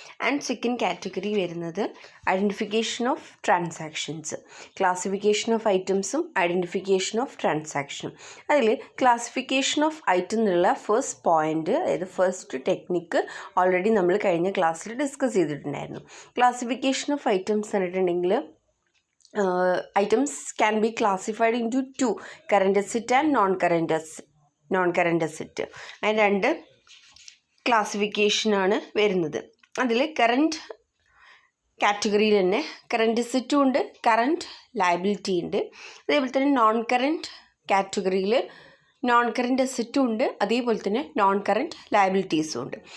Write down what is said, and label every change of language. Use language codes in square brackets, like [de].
[ml] And second category വരുന്നത് identification of transactions. Classification of ഐറ്റംസും identification of ട്രാൻസാക്ഷനും. അതിൽ classification of item എന്നുള്ള first point, അതായത് ഫസ്റ്റ് ടെക്നിക്ക് ഓൾറെഡി നമ്മൾ കഴിഞ്ഞ ക്ലാസ്സിൽ ഡിസ്കസ് ചെയ്തിട്ടുണ്ടായിരുന്നു. ക്ലാസിഫിക്കേഷൻ ഓഫ് ഐറ്റംസ് പറഞ്ഞിട്ടുണ്ടെങ്കിൽ [en] items can be classified into two, current asset and non-current asset. [ml] അതിന് രണ്ട് ക്ലാസിഫിക്കേഷനാണ് വരുന്നത്. അതിൽ കറൻറ്റ് കാറ്റഗറിയിൽ തന്നെ കറൻറ്റ് അസറ്റും ഉണ്ട്, കറൻറ്റ് ലയബിലിറ്റി ഉണ്ട്. അതേപോലെ തന്നെ നോൺ കറൻറ്റ് കാറ്റഗറിയിൽ നോൺ കറൻറ്റ് അസറ്റും ഉണ്ട്, അതേപോലെ തന്നെ നോൺ കറൻറ്റ് ലയബിലിറ്റീസും ഉണ്ട്.